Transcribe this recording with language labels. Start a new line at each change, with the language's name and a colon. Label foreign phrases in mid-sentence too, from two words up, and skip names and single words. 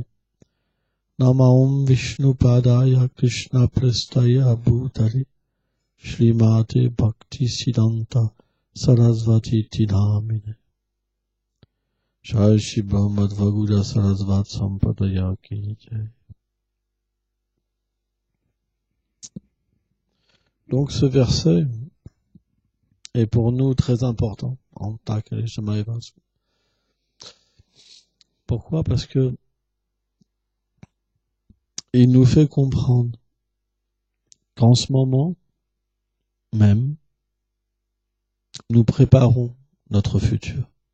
Sanskrit: Namaom Vishnu Padaya Krishna Prestaya Bhutale, Srimati Bhakti Siddhanta Sarasvati Namine. Jai Shri Brahmadvaguda Sarasvat Sampadaya Ki Jai.
French: Donc ce verset est pour nous très important. Pourquoi? Parce que il nous fait comprendre qu'en ce moment même, nous préparons notre futur.